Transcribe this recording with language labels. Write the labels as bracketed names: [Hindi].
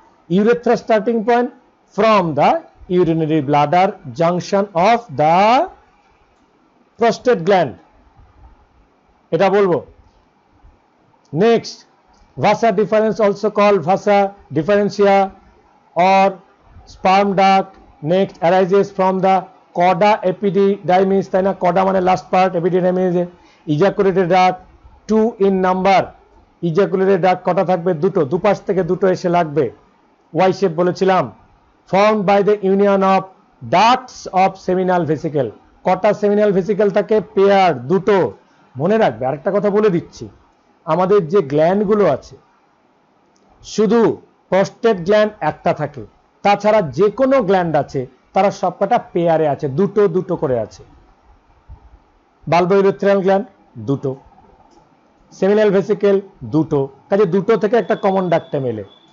[English] urethra starting point from the urinary bladder junction of the prostate gland, [Bangla] এটা বলবো। [English] Next, vasa deferens also called vasa deferentia or sperm duct. Next, arises from the coda epididymis, [Bangla] তাই না? [English] coda মানে last part, epididymis ejaculated duct, 2 in number. [Bangla] ejaculated duct কটা থাকবে? দুটো, দুপাশ থেকে দুটো এসে লাগবে। [English] Y shape [Bangla] বলেছিলাম। [English] formed by the union of ducts of seminal vesicle, [Bangla] কটা সেমিনাল ভেসিকেল থাকে? পেয়ার, দুটো। মনে রাখবে, আরেকটা কথা বলে দিচ্ছি, আমাদের যে গ্ল্যান্ডগুলো আছে শুধু প্রস্টেট গ্ল্যান্ড একটা থাকে, তাছাড়া যে কোনো গ্ল্যান্ড আছে তারা সবকটা পেয়ারে আছে, দুটো দুটো করে আছে। বালবোইরেথ্রাল গ্ল্যান্ড দুটো, সেমিনাল ভেসিকেল দুটো, কাজে দুটো থেকে একটা কমন ডাক্টে মেলে।